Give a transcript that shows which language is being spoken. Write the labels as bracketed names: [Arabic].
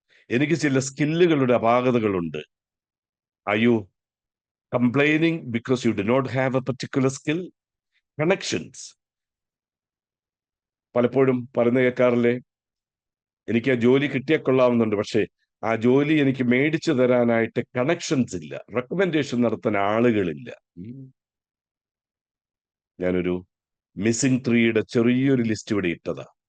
[Malayalam] എനിക്ക് ചില സ്കില്ലുകളുടെ അപാകതകളുണ്ട്. [English] Are you complaining because you do not have a particular skill? [Malayalam] Connections, പലപ്പോഴും പറഞ്ഞു കേൾക്കാറില്ലേ, എനിക്ക് ആ ജോലി കിട്ടിയാൽ കൊള്ളാവുന്നുണ്ട്, പക്ഷേ ആ ജോലി എനിക്ക് മേടിച്ചു തരാനായിട്ട് കണക്ഷൻസ് ഇല്ല, റെക്കമെൻഡേഷൻ നടത്താൻ ആളുകളില്ല. ഞാനൊരു മിസ്സിംഗ് ത്രീയുടെ ചെറിയൊരു ലിസ്റ്റ് ഇവിടെ ഇട്ടതാ.